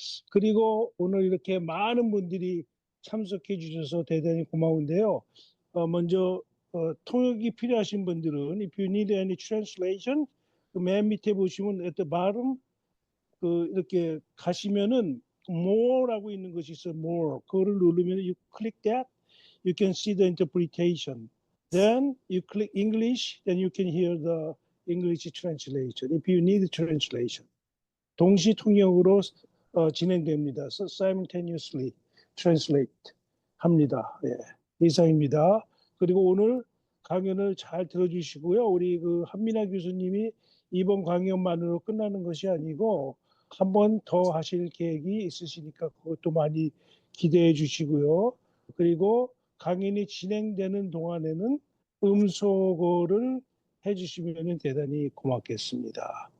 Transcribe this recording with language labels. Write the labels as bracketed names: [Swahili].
[Korean] 그리고 오늘 이렇게 많은 분들이 참석해 주셔서 대단히 고마운데요. 먼저 통역이 필요하신 분들은 [English] if you need any translation, [Korean] 그맨 밑에 보시면 [English] at the bottom [Korean] 이렇게 가시면은 more라고 있는 것이 있어. [English] more [Korean] 그거를 누르면 [English] you click that, you can see the interpretation. Then you click English, then you can hear the English translation if you need translation. [Korean] 동시 통역으로 진행됩니다. [English] So simultaneously translate [Korean] 합니다. 예, 이상입니다. 그리고 오늘 강연을 잘 들어주시고요. 우리 그 한민아 교수님이 이번 강연만으로 끝나는 것이 아니고 한 번 더 하실 계획이 있으시니까 그것도 많이 기대해 주시고요. 그리고 강연이 진행되는 동안에는 음소거를 해주시면 대단히 고맙겠습니다.